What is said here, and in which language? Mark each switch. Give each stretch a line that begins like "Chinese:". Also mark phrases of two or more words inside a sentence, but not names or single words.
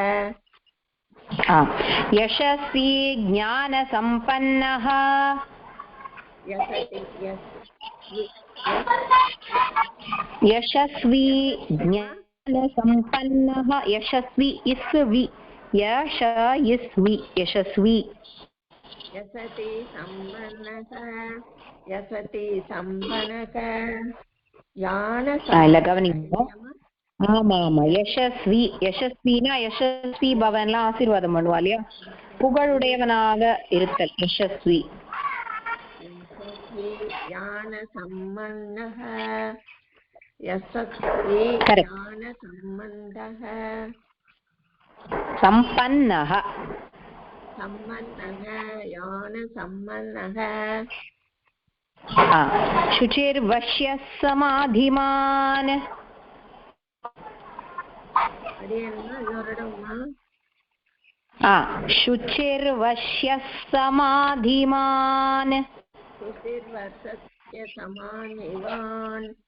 Sanskrit: यशस्वी ज्ञानसम्पन्नः यशस्वी सम्पन्नः यशस्वी यशस्वी यशस्वी यसति सम्पन्नः यसति सम्पन्नः
Tamil: இல்ல கவனிங்க. ஆமா ஆமா யசஸ்வி யசஸ்வினா யசஸ்வி பவன்லாம் ஆசீர்வாதம் பண்ணுவா இல்லையா, புகழுடையவனாக இருத்தல் யசஸ்வி.
Sanskrit: ज्ञान सम्पन्नः यशस्वी ज्ञान सम्बन्धः சம்பன்னः सम्पन्नः ज्ञान सम्पन्नः शुचिर्वश्य समाधिमान्. शुचिर्वश्य समाधिमान् शुचिर्वश्य समाधिमान्